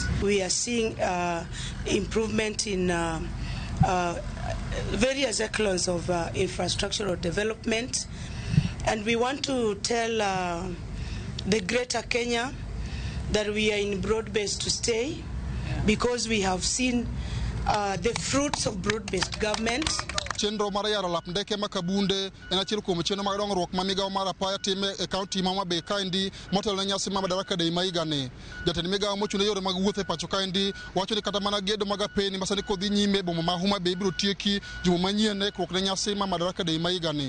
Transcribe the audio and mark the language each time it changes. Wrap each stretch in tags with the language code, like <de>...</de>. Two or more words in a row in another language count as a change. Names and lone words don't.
<en>We are seeing improvement in various echelons of infrastructural development, and we want to tell the greater Kenya that we are in broad-based to stay, because we have seen the fruits of broad-based government.</en> <luo>Chenro mar yaro lap ndeke makabunde en achiel kuom chenro mag dongruok ma migawo mar apaya time e kaunti ma Homabay kaendi motelo ne nyasi ma Madaraka Day ma higani. Jatend migawo mochung' ne yore mag wuoth e pacho kaendi wacho ni kata mana gedo mag apeni masani kodhi nyime boma ma Homabay ibiro tieki juma manyien e ikruok ne nyasi ma Madaraka Day ma higani.</luo>